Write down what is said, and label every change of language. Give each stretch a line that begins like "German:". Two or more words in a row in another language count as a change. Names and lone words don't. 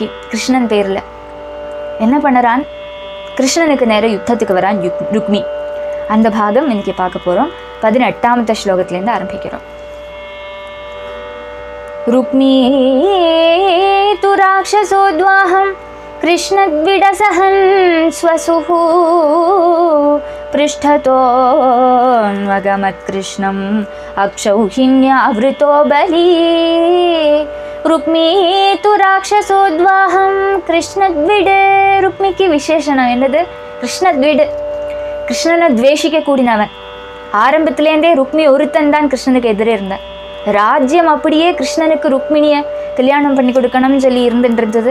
Tamil: கிருஷ்ணன் பேரில் என்ன பண்ணுறான், கிருஷ்ணனுக்கு நேரம் யுத்தத்துக்கு வரான் ருக்மி. அந்த பாகம் இன்னைக்கு பார்க்க போகிறோம். 18வது ஸ்லோகத்திலேருந்து ஆரம்பிக்கிறோம்.
Sanskrit: रुक्मी तु राक्षसोद्वाहं कृष्णद्विडसहन् स्वसुः पृष्ठतोऽन्वगमत् कृष्णम् अक्षौहिण्यावृतो बली रुक्मी तु राक्षसोद्वाहं कृष्णद्विट्.
Tamil: ருக்மிக்கு விசேஷனம் என்னது? கிருஷ்ணத்விடு. கிருஷ்ணனை துவேஷிக்க கூடினவன். ஆரம்பத்திலேருந்தே ருக்மி ஒருத்தன் தான் கிருஷ்ணனுக்கு எதிரே இருந்தான். ராஜ்யம் அப்படியே கிருஷ்ணனுக்கு ருக்மிணியை கல்யாணம் பண்ணி கொடுக்கணும்னு சொல்லி இருந்துட்டு.